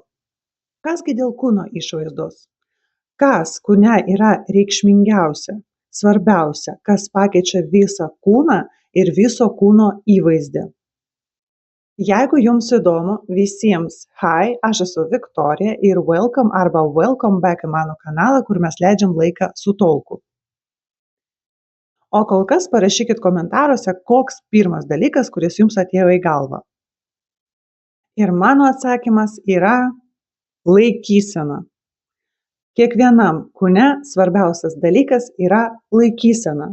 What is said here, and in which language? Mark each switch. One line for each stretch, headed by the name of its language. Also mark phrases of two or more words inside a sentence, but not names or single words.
Lithuanian: Kasgi dėl kūno išvaizdos? Kas kūne yra reikšmingiausia, svarbiausia, kas pakeičia visą kūną ir viso kūno įvaizdį? Jeigu jums įdomu, visiems hi, aš esu Viktorija ir welcome arba
English: welcome back
Lithuanian: į mano kanalą, kur mes leidžiam laiką su talku. O kol kas parašykit komentaruose, koks pirmas dalykas, kuris jums atėjo į galvą. Ir mano atsakymas yra laikysena. Kiekvienam kūne svarbiausias dalykas yra laikysena.